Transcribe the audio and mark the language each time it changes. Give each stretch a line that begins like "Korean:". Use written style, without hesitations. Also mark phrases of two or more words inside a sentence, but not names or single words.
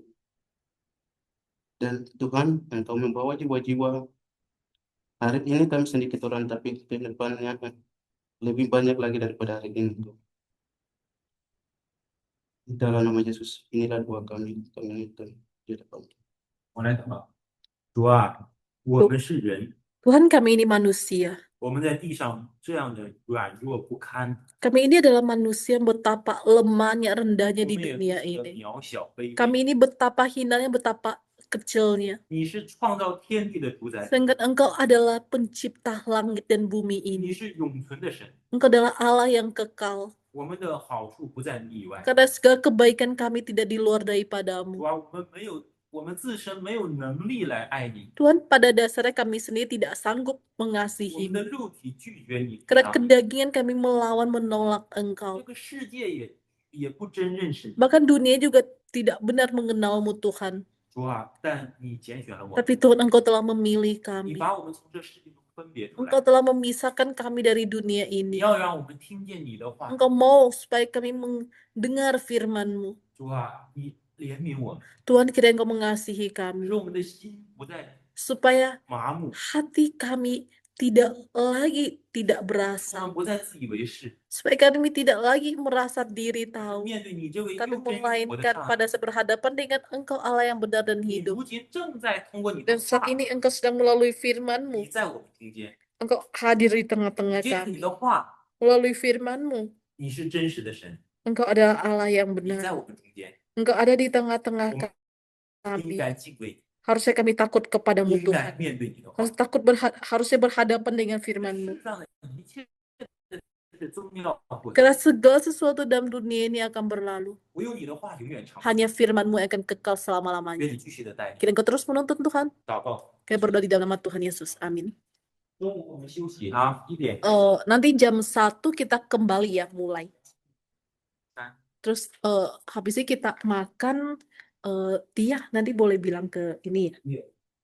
Indonesian: Dan Tuhan, Engkau membawa jiwa-jiwa. Hari ini kami sedikit orang, tapi ke depannya lebih banyak lagi daripada hari ini. Di dalam nama Yesus, inilah doa kami mengingatkan di depan.
Chinese: 我来祷告。主啊，我们是人，
Indonesian: Tuhan, kami ini manusia.
Chinese: 我们在地上这样的软弱不堪，
Indonesian: Kami ini adalah manusia yang betapa lemahnya,
Chinese: 我
Indonesian: rendahnya
Chinese: 们
Indonesian: di
Chinese: 也
Indonesian: dunia
Chinese: 如此的
Indonesian: ini.
Chinese: 渺小卑微。
Indonesian: Kami ini betapa hinanya, betapa kecilnya.
Chinese: 你是创造天地的主宰，
Indonesian: Sehingga Engkau adalah pencipta langit dan bumi
Chinese: 你
Indonesian: ini.
Chinese: 是永存的神，
Indonesian: Engkau adalah Allah yang kekal.
Chinese: 我们的好处不在你以外。
Indonesian: Karena segala kebaikan kami tidak di luar daripadamu.
Chinese: 主啊，我们自身没有能力来爱你，
Indonesian: Tuhan, pada dasarnya kami sendiri tidak sanggup
Chinese: 我们
Indonesian: mengasihimu.
Chinese: 的肉体拒绝你，
Indonesian: Karena kedagingan kami melawan, menolak
Chinese: 这
Indonesian: Engkau.
Chinese: 个世界也不真认识你。
Indonesian: Bahkan dunia juga tidak benar mengenalmu, Tuhan.
Chinese: 主啊，但你拣选了我，
Indonesian: Tapi Tuhan, Engkau telah memilih
Chinese: 你
Indonesian: kami.
Chinese: 把我们从这世界中分别出来
Indonesian: Engkau，telah memisahkan kami dari dunia
Chinese: 你
Indonesian: ini.
Chinese: 要让我们听见你的话。
Indonesian: Engkau mau supaya kami mendengar firman-Mu.
Chinese: 主啊，你怜悯我们，
Indonesian: Tuhan, kiranya Engkau mengasihi
Chinese: 使
Indonesian: kami.
Chinese: 我们的心不再
Indonesian: Supaya
Chinese: 麻木，
Indonesian: hati kami tidak lagi tidak
Chinese: 我
Indonesian: berasa.
Chinese: 们不再自以为是，
Indonesian: Supaya kami tidak lagi merasa diri tahu.
Chinese: 面对你这位又
Indonesian: Kami
Chinese: 真又活的
Indonesian: melainkan
Chinese: 上帝，
Indonesian: pada berhadapan dengan Engkau Allah yang benar dan
Chinese: 你
Indonesian: hidup.
Chinese: 如今正在通过你的
Indonesian: Dan saat
Chinese: 话，
Indonesian: ini Engkau sedang melalui
Chinese: 你
Indonesian: firman-Mu.
Chinese: 在我们中间，
Indonesian: Engkau hadir di tengah-tengah
Chinese: 借着你
Indonesian: kami.
Chinese: 的话，
Indonesian: Melalui firman-Mu.
Chinese: 你是真实的神，
Indonesian: Engkau adalah Allah yang
Chinese: 你在
Indonesian: benar.
Chinese: 我们中间，
Indonesian: Engkau ada di tengah-tengah
Chinese: 我们应
Indonesian: kami.
Chinese: 该敬畏，
Indonesian: Harusnya kami takut kepadamu
Chinese: 应该
Indonesian: Tuhan.
Chinese: 面对你的话，
Indonesian: Harusnya berhadapan dengan
Chinese: 世
Indonesian: firman-Mu.
Chinese: 上的一切的宗教或者
Indonesian: Karena segala sesuatu dalam dunia ini akan berlalu.
Chinese: 唯有你的话永远长存。
Indonesian: Hanya firman-Mu yang akan kekal
Chinese: 愿
Indonesian: selama-lamanya.
Chinese: 你继续的带领。
Indonesian: Kiranya Engkau terus menuntun Tuhan.
Chinese: 祷告，
Indonesian: Kita berdoa di dalam nama Tuhan Yesus. Amin.
Chinese: 中午我们休息啊，1点。
Indonesian: Nanti jam 1 kita kembali ya mulai. Terus habis itu kita makan. Tia nanti boleh bilang ke ini ya. Iya.